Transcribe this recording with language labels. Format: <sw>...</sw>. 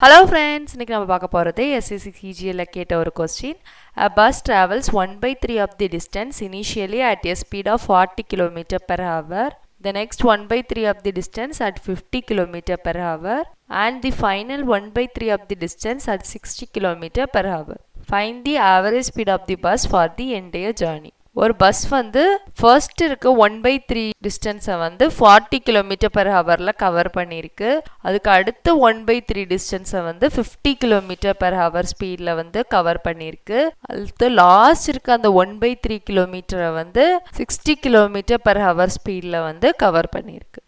<en>Hello friends,</en> <ta>இன்னைக்கு நம்ம பார்க்க போறது SSC CGL கேட்ட ஒரு question.</ta> <en>A bus travels 1/3 of the distance initially at a speed of 40 km per hour. The next 1/3 of the distance at 50 km per hour and the final 1/3 of the distance at 60 km per hour. Find the average speed of the bus for the entire journey.</en> <ta>ஒரு bus வந்து first இருக்க 1/3 டிஸ்டன்ஸை வந்து 40 kilometre per ஹவரில் cover பண்ணியிருக்கு. அதுக்கு அடுத்து 1/3 டிஸ்டன்ஸை வந்து 50 kilometre per hour ஸ்பீடில் வந்து கவர் பண்ணியிருக்கு. அடுத்து லாஸ்ட் இருக்க அந்த 1/3 கிலோமீட்டரை வந்து 60 கிலோமீட்டர் பெர் ஹவர் ஸ்பீடில் வந்து கவர் பண்ணியிருக்கு.</ta>